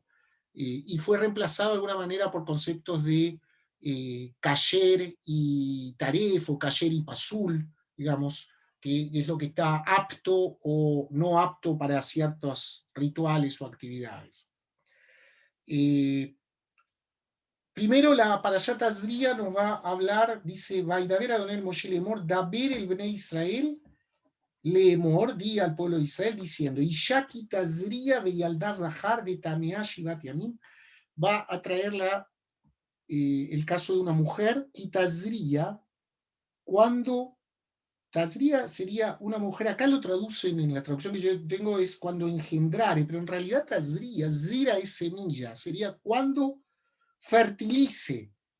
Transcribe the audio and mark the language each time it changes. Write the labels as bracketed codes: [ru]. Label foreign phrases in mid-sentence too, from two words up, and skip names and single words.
[es] Y fue reemplazado de alguna manera por conceptos de kasher y taref, o kasher y pasul, digamos, que es lo que está apto o no apto para ciertos rituales o actividades. Primero la Parashat Tazria nos va a hablar, dice, [he] וידבר אדני משה לאמר, דבר אל בני ישראל, לאמר, [es] di al pueblo de Israel, diciendo, [he] אשה כי תזריע וילדה זכר וטמאה שבעת ימים, [es] va a traer el caso de una mujer, y Tazria, cuando Tazria sería una mujer, acá lo traducen en la traducción que yo tengo, es cuando engendrare, pero en realidad Tazria, Zira es semilla, sería cuando fertilice.